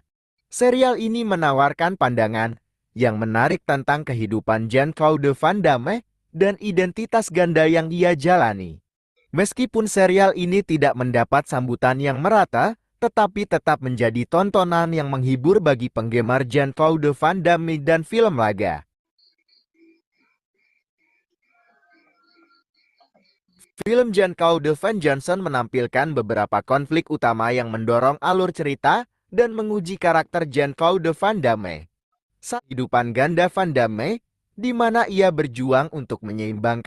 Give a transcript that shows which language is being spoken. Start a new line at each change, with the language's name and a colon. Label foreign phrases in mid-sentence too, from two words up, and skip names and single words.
Indonesian: Serial ini menawarkan pandangan yang menarik tentang kehidupan Jean-Claude Van Damme dan identitas ganda yang ia jalani. Meskipun serial ini tidak mendapat sambutan yang merata, tetapi tetap menjadi tontonan yang menghibur bagi penggemar Jean-Claude Van Damme dan film laga. Film Jean-Claude Van Johnson menampilkan beberapa konflik utama yang mendorong alur cerita dan menguji karakter Jean-Claude Van Damme. Kehidupan ganda Van Damme, di mana ia berjuang untuk menyeimbangkan